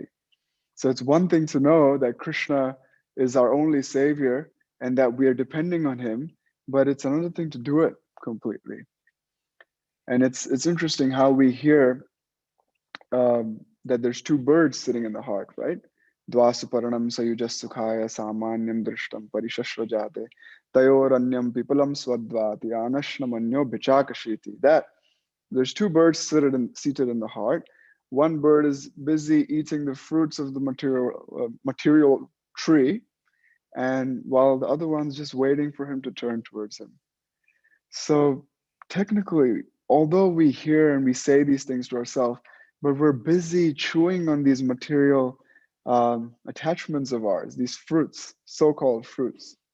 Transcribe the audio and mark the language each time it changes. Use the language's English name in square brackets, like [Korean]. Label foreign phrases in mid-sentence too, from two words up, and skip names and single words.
[English] So it's one thing to know that Krishna is our only savior and that we are depending on him, but it's another thing to do it completely. And it's interesting how we hear that there's two birds sitting in the heart, right? [Sanskrit] Dvasuparanam sayujas sukhaya samanyam drishtam parishashrajate tayoranyam pipalam swadvati anashnamanyo bichakashiti. [English] That there's two birds seated in the heart. One bird is busy eating the fruits of the material tree, and while the other one's just waiting for him to turn towards him. So technically, although we hear and we say these things to ourselves, but we're busy chewing on these material attachments of ours, these fruits, so-called fruits.